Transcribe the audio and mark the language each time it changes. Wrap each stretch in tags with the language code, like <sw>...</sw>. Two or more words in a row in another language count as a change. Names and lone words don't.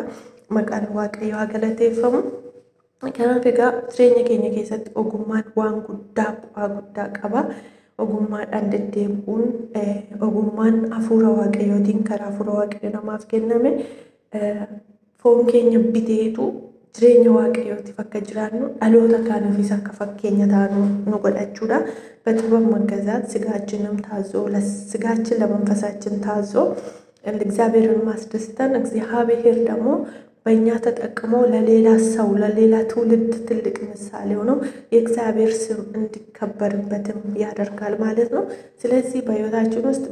<om>Maqaan waaqayyo haa galateeffamu. Kanaaf egaa jireenya keenya keessatti ogummaan waan guddaa bu'aa guddaa qaba. Ogummaadhaan deddeebi'uun ogummaan hafuura waaqayyootiin karaa hafuura waaqayyoo namaaf kenname foon keenya biteetu jireenya waaqayyootiif akka jiraannu dhaloota kaaniifis akka fakkeenya taanu nu godhachuudha.</om> <am>በጥበብ መገዛት ስጋችንም ታዞ ለስጋችን ለመንፈሳችን ታዞ እግዚአብሔርን ማስደስተን እግዚአብሔር ደግሞ በእኛ ተጠቅሞ ለሌላ ሰው ለሌላ ትውልድ ትልቅ ምሳሌ ሆኖ የእግዚአብሔር ስም እንዲከበርበትም ያደርጋል ማለት ነው። ስለዚህ በሕይወታችን ውስጥ</am>